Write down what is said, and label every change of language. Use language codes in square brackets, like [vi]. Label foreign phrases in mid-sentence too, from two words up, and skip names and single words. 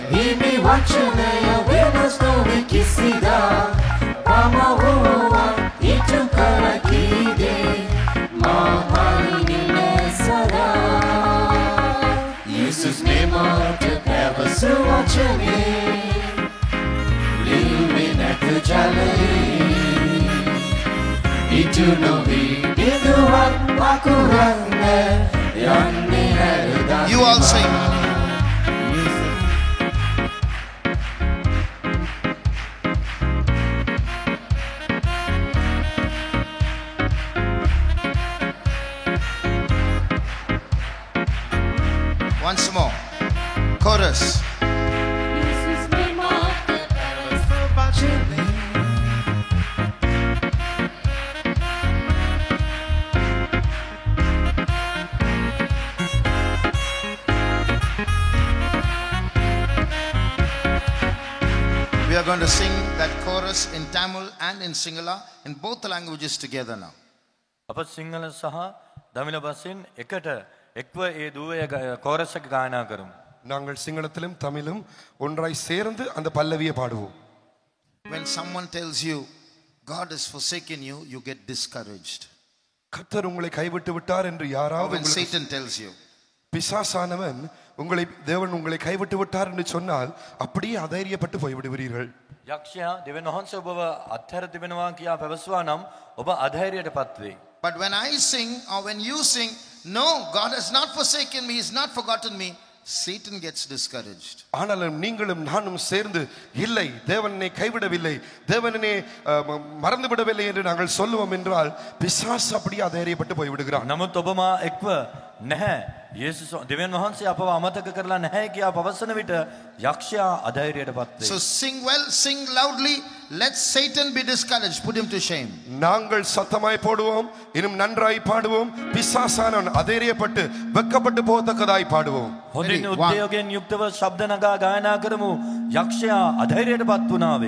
[si] හිමි වචනය වෙනස් නොවි කිසිදා පමවුවා ඉටු කර කීදේ Jesus memata පැවසුවචනේ ලියුවේ නැත ජලයේ ඉටු නොවි බිඳුවක් වකුරන්න යන්නේ හැරදා. [en] You all sing. Once more. Chorus. [si] Jesus memata පැවසුවචනේ [en] We are going to sing that chorus in Tamil and in Sinhala in both the languages together now. [si] අප සිංහල සහ දමිළ වශයෙන් එකට එක්ව ඒ දුවේ කෝරස් එක ගායනා කරමු. [ta] நாங்கள் சிங்களத்திலும் தமிழும் ஒன்றாய் சேர்ந்து அந்த பல்லவியை பாடுவோம். [en] When someone tells you God has forsaken you, you get discouraged. [ta] கர்த்தர் உங்களை கைவிட்டு விட்டார் என்று யாராவது [en] When Satan tells you, [ta] பிசாசானவன் தேவன் உங்களை கைவிட்டு விட்டார் என்று சொன்னால் அப்படியே அதைரியப்பட்டு போய்விடுவீர்கள். [si] යක්ෂයා දෙවියන් වහන්සේ ඔබව අත්හැර තිබෙනවා කියා පැවසුවා නම් ඔබ අධෛර්යයටපත් වෙයි. [en] but when I sing or when you sing, no, God has not forsaken me, he's not forgotten me, Satan gets discouraged. [ta] ஆனாலும் நீங்களும் நானும் சேர்ந்து இல்லை தேவன் என்னை கைவிடவில்லை, தேவன் என்னை மறந்து விடவில்லை என்று நாங்கள் சொல்லுவோம் என்றால் பிசாசு அப்படியே அதைரியப்பட்டு போய்விடுகிறான். [si] නමුත් ඔබ මා එක්ව නැහැ. යේසුස් දෙවියන් වහන්සේ අපව අමතක කරලා නැහැ කියා පවසන විට යක්ෂයා අධෛර්යයටපත් වේ. [en] So sing well, sing loudly. Let Satan be discouraged. Put him to shame. [ta] நாங்கள் சத்தமாய் போடுவோம், இன்னும் நன்றாய் பாடுவோம். பிசாசானவன் அதைரியப்பட்டு வெக்கப்பட்டு போகத்தக்கதாய் பாடுவோம். [si] හොඳින් උද්‍යෝගයෙන් යුක්තව ශබ්ද නගා ගායනා කරමු. යක්ෂයා අධෛර්යයටපත් වුණා වේ.